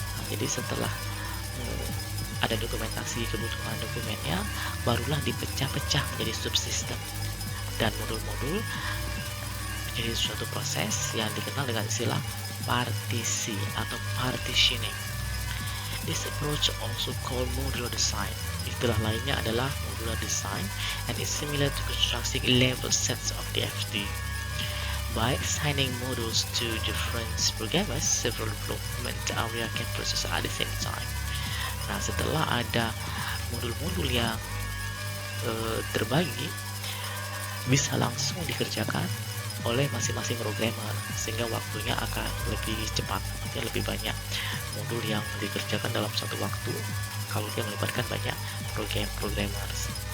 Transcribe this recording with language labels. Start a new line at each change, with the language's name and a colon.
Indonesian: Jadi setelah ada dokumentasi kebutuhan dokumennya, barulah dipecah-pecah menjadi subsistem dan modul-modul menjadi suatu proses yang dikenal dengan istilah partisi atau partitioning.
English: This approach also called modular design.
Indonesian: Istilah lainnya adalah
English: modular design and is similar to constructing level sets of DFD. By assigning modules to different programmers, several development area can process at the same time.
Indonesian: Nah, setelah ada modul-modul yang terbagi, bisa langsung dikerjakan oleh masing-masing programmer, sehingga waktunya akan lebih cepat, lebih banyak modul yang dikerjakan dalam satu waktu kalau dia melibatkan banyak programmers.